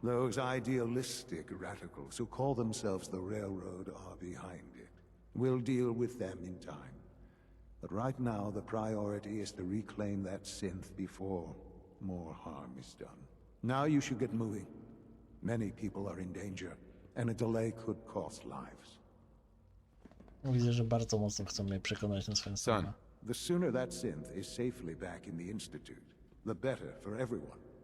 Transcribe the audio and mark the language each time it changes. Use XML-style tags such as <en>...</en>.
<en>Those idealistic radicals who call themselves the Railroad are behind it. We'll deal with them in time. But right now, the priority is to reclaim that synth before more harm is done. Now you should get moving. Many people are in danger, and a delay could cost lives.</en> <pl>Widzę, że bardzo mocno chcą mnie przekonać na swoją stronę.</pl> <en>The sooner that synth is safely back in the Institute, the better for everyone.</en>